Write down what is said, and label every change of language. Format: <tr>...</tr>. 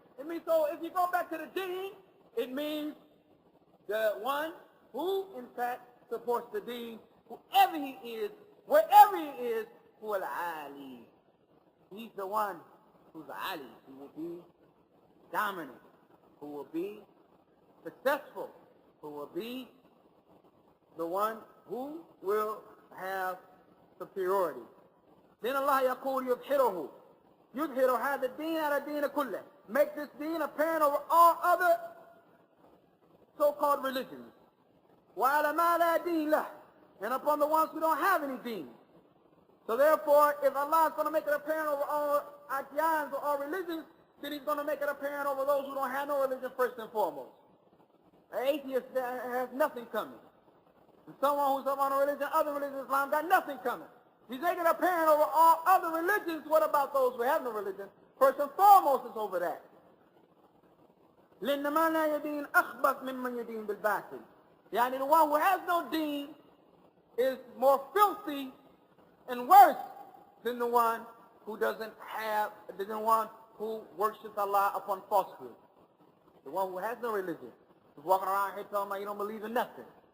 <en>It means, so if you go back to the deen, it means the one who, in fact, supports the deen, whoever he is, wherever he is,</en> <ar>huwa al-ali.</ar> <en>He's the one who's ali. He will be dominant, who will be successful, who will be the one who will have superiority.</en> <ar>Then Allah يقول يظهره يظهر هذا الدين على الدين كله.</ar> <en>Make this deen apparent over all other so-called religions.</en> <ar>وعلى ما لا دين له,</ar> <en>and upon the ones who don't have any deen. So therefore, if Allah is going to make it apparent over all adiyans or all religions, then He's going to make it apparent over those who don't have no religion first and foremost. An atheist has nothing coming. And someone who's upon a religion, other religions, Islam, got nothing coming. He's making it apparent over all other religions. What about those who have no religion? First and foremost, it's over that.</en> <ar>لأن ما لا يدين أخبث ممن يدين بالباطل.</ar> <en>يعني the one who has no deen is more filthy and worse than the one who doesn't have, than the one who worships Allah upon falsehood. The one who has no religion, who's walking around here telling me you don't believe in nothing.</en>